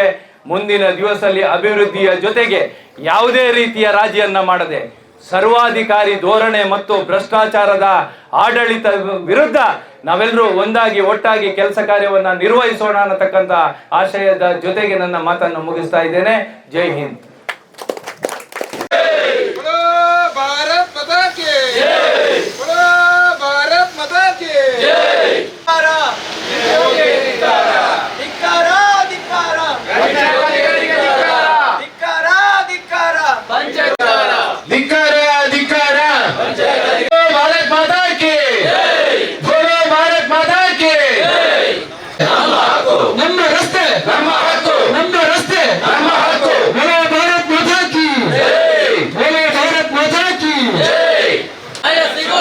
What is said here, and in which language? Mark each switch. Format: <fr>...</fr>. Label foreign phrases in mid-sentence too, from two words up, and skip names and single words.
<kn>ಮುಂದಿನ ದಿವಸದಲ್ಲಿ ಅಭಿವೃದ್ಧಿಯ ಜೊತೆಗೆ ಯಾವುದೇ ರೀತಿಯ ರಾಜಿಯನ್ನ ಮಾಡದೆ ಸರ್ವಾಧಿಕಾರಿ ಧೋರಣೆ ಮತ್ತು ಭ್ರಷ್ಟಾಚಾರದ ಆಡಳಿತ ವಿರುದ್ಧ ನಾವೆಲ್ಲರೂ ಒಂದಾಗಿ ಒಟ್ಟಾಗಿ ಕೆಲಸ ಕಾರ್ಯವನ್ನ ನಿರ್ವಹಿಸೋಣ ಅನ್ನತಕ್ಕಂತ ಆಶಯದ ಜೊತೆಗೆ ನನ್ನ ಮಾತನ್ನು ಮುಗಿಸ್ತಾ ಇದ್ದೇನೆ. ಜೈ ಹಿಂದ್.</kn> <hi>भारत माता की जय, भारत माता की जय। भारत माता की बोलो, भारत माता की</hi> <kn>ನಮ್ಮ ರಸ್ತೆ ನಮ್ಮ ಹಕ್ಕು, ನಮ್ಮ ರಸ್ತೆ ನಮ್ಮ ಹಕ್ಕು.</kn> <hi>बोलो भारत माता की जय, बोलो भारत माता की जय।</hi>